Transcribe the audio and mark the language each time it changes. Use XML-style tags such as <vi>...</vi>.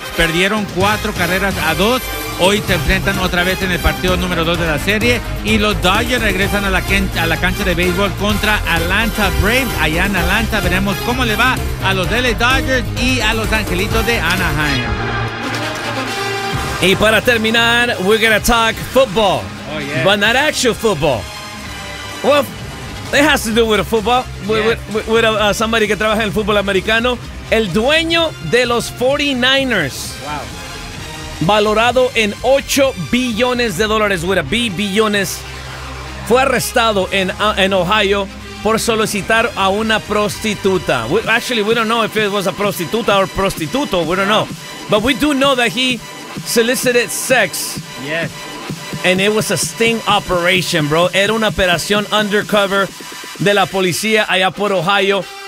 <es>Perdieron 4-2. Hoy se enfrentan otra vez en el partido número 2 de la serie. Y los Dodgers regresan a la cancha de béisbol contra Atlanta Braves. Allá en Atlanta veremos cómo le va a los LA Dodgers y a los Angelitos de Anaheim. Y para terminar,</es> <en>we're going to talk football. Oh, yeah. But not actual football. Well, it has to do with football. With somebody</en> <es>que trabaja en el fútbol americano. El dueño de los 49ers. Wow. Valorado en 8 billones de dólares,</es> <en>with a B,</en> <es>billones. Fue arrestado en Ohio por solicitar a una prostituta.</es> <en>We don't know if it was a prostituta or prostituto. We don't know. But we do know that he solicited sex. Yes. And it was a sting operation, bro.</en> <es>Era una operación undercover de la policía allá por Ohio.</es>